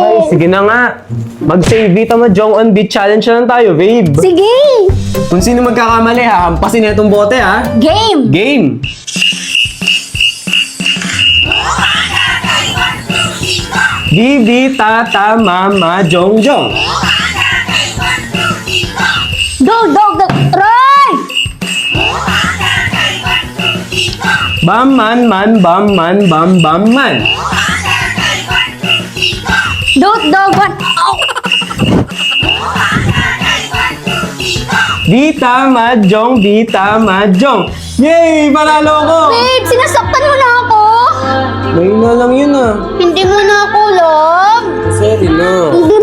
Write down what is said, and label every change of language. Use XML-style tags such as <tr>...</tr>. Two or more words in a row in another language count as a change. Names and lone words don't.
<tl>Ay, sige na nga. Mag-save Vita Mahjong on Beat Challenge na lang tayo, babe. Sige! Kung sino magkakamali, ha? Hampasin na itong bote, ha? Game! Game! Bibi, tata, mama, jong, jong. Dog, dog, dog. Roy! Bam, man, bam, man, bam, man. Dog, dog, one. Vita, mahjong, Vita, mahjong. Yay! Panalo ko! Babe, sinasaktan mo na ako. May na lang yun ah. Hindi mo na ako love. Sorry na.</tl>